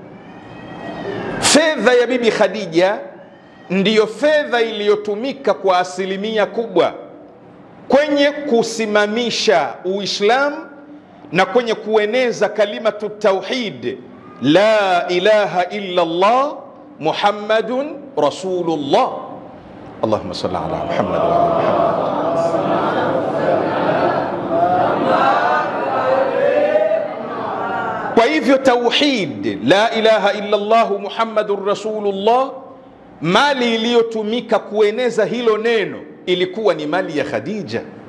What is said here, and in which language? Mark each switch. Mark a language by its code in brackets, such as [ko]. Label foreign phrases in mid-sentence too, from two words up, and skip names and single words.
[sw] Fedha ya Bibi Khadija ndiyo fedha iliyotumika kwa asilimia kubwa kwenye kusimamisha Uislamu na kwenye kueneza [ar] كلمة التوحيد لا إله إلا الله محمد رسول الله. اللهم صل على محمد وعلى محمد wa ala Muhammad. [sw] Kwa hivyo tauhid, [ar] لا إله إلا الله محمد رسول الله, [sw] mali iliyotumika kueneza hilo neno ilikuwa ni mali ya Khadija.